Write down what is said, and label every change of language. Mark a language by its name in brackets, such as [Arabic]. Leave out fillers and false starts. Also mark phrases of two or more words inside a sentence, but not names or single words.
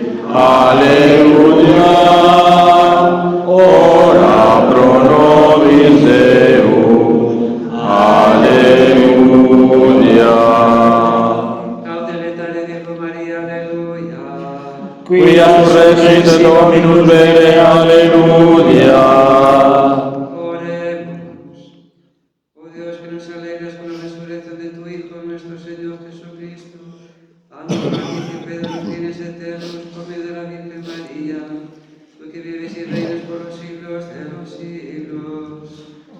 [Latin] Aleluya. Ora pro nobis Deus. [Spanish] Aleluya. [Latin] Quia surrexit Dominus vere, [Spanish] aleluya. Oremos. Oh Dios, que nos alegras con la resurrección de tu Hijo, nuestro Señor Jesucristo, haznos partícipe de los bienes eternos por medio de la Virgen María, tú que vives y reinas por los siglos de los siglos.